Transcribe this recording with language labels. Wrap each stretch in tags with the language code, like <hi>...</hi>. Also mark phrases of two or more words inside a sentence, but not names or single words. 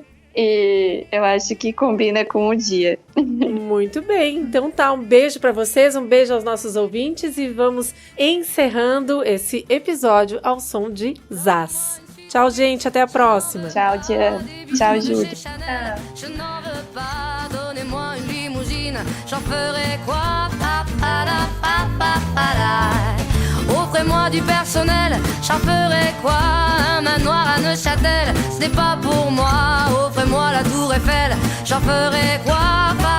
<pt>E eu acho que combina com o dia. Muito bem. Então tá, um beijo pra vocês, um beijo aos nossos ouvintes e vamos encerrando esse episódio ao som de Zaz. Tchau, gente. Até a próxima. Tchau, Diana. Tchau, Júlia.</pt> <fr>Offrez-moi du personnel, j'en ferai quoi? Un manoir à Neuchâtel, ce n'est pas pour moi. Offrez-moi la tour Eiffel, j'en ferai quoi?</fr>